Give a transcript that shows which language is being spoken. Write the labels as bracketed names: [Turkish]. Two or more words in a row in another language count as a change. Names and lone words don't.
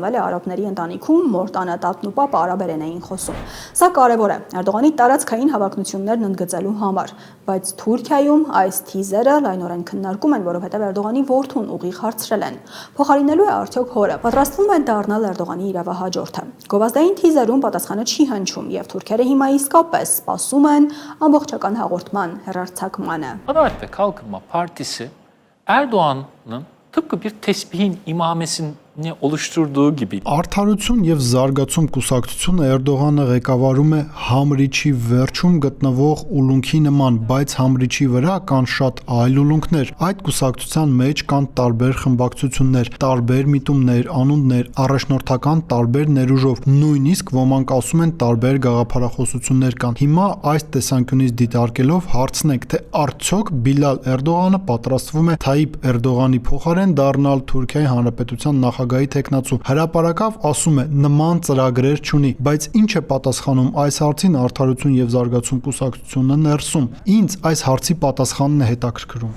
[Armenian] է արաբների ընտանիքում, մորտանը տատն ու պապը արաբերեն էին խոսում։ Սա կարևոր է Էրդողանի տարածքային հավակնություններն ընդգծելու համար, բայց Թուրքիայում այս թիզերը լայնորեն քննարկում են, որովհետև Էրդողանի որդուն ուղիղ հարցրել են։ Փոխարինելու է արդյոք հորը, պատրաստվում է դառնալ Էրդողանի իրավահաջորդը։ Գովազդային թիզերում պատասխանը չի հնչում եւ թուրքերը հիմա իսկապես սպասում են ամբողջական հաղորդման հեռարձակմանը։ [Turkish] Adalet ve Kalkınma Partisi Erdoğan'ın tıpkı bir tesbihin imamesini oluşturduğu gibi. [Armenian] Արդարություն եւ զարգացում կուսակցությունը Էրդողանը ղեկավարում է Համրիչի վերջում գտնվող ուլունքի նման, բայց Համրիչի վրա կան շատ այլ ուլունքներ։ Այդ կուսակցության մեջ կան տարբեր խմբակցություններ, տարբեր միտումներ, անուններ, առաջնորդական տարբեր ներուժով, նույնիսկ ոմանք ասում են տարբեր գաղափարախոսություններ կան։ Հիմա այս տեսանկյունից դիտարկելով հարցնենք, թե արդյոք Բիլալ Էրդողանը պատրաստվում է Թայիպ Էրդողանի փոխարեն դառնալ Թուրքիայի Հանրապետության նախագահի տեխնացու։ Հրապարակավ ասում է նման ծրագրեր չունի, բայց ինչ է պատասխանում այս հարցին Արդարություն եւ զարգացում կուսակցությունը ներսում։ Ինձ այս հարցի պատասխանն է հետաքրքրում։